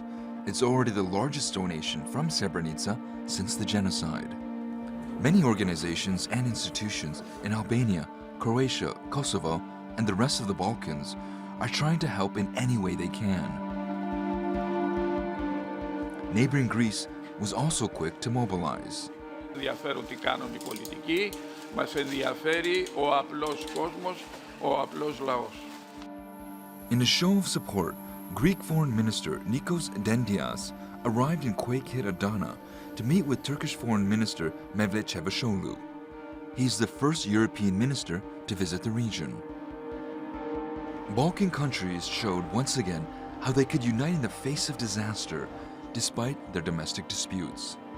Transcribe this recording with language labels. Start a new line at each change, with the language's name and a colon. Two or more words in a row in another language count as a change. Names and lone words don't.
English: It's already the largest donation from Srebrenica since the genocide. Many organizations and institutions in Albania, Croatia, Kosovo, and the rest of the Balkans are trying to help in any way they can. Neighboring Greece was also quick to mobilize.
Greek: Ενδιαφέρουν τι κάνουν οι πολιτικοί, μας ενδιαφέρει ο απλός κόσμος, ο απλός λαός.
English: In a show of support, Greek Foreign Minister Nikos Dendias arrived in quake-hit Adana to meet with Turkish Foreign Minister Mevlut Çavuşoğlu. He's the first European minister to visit the region. Balkan countries showed once again how they could unite in the face of disaster despite their domestic disputes.